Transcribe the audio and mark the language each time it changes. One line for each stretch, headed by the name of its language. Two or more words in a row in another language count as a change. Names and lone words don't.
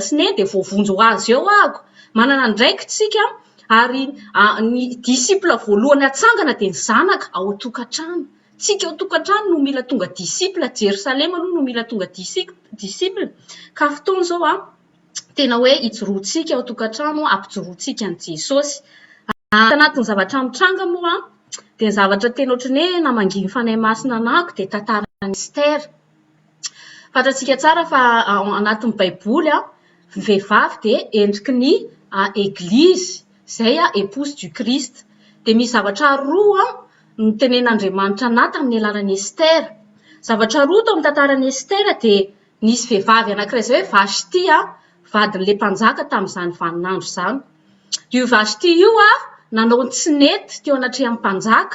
Malagasy: sy neny dia voavonjy ho azy eo ako manana ndraikitsika ary ny disciple voalohany atsangana dia ny zanaka ao tokantrano tsika ao tokantrano no mila tonga disciple Jerosalema no mila tonga disciple ka fotoana zao tena hoe hijoroantsika ao tokantrano ampijoroantsika ny Jesosy Tanatin'ny zavatra mitranga moa dia ny zavatra tena ohatran'ny hoe namanginy fanahy masina anako dia tantaran'ny Estera. Fantatsika tsara fa anatin'ny baiboly vehivavy dia endriky ny église izay
French: épouse du Christ.
Malagasy: Dia misy zavatra roa no tenen'Andriamanitra anaty amin'ny alalan'ny Estera. Zavatra roa tao amin'ny tantaran'ny Estera dia nisy vehivavy anankiray izay hoe Vashti vadin'ilay mpanjaka tamin'izany vaninandro izany. Io Vashti io nanao ny tsinety teo anatrehan'ny mpanjaka.